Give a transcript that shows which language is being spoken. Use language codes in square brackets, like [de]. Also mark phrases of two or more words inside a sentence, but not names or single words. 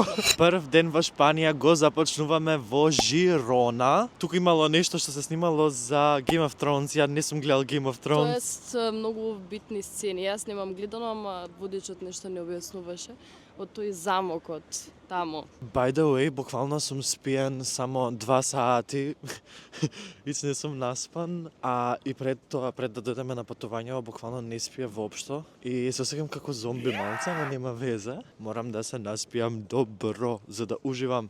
[mk] Прв ден во Шпанија го започнуваме во Жирона. Тука имало нешто што се снимало за Game of Thrones. Ја не сум гледал Game of Thrones. Тоест, многу битни сцени. Јас немам гледано, ама водичот нешто не објаснуваше од тој замокот тамо. [en] By the way, [mk] буквално сум спиен само 2 сати. Ич не сум наспан, а и пред тоа, пред да дојдеме на патување, буквално не спија воопшто. И се осеќам како зомби малце, ама нема веза. Морам да се наспијам добро, за да уживам.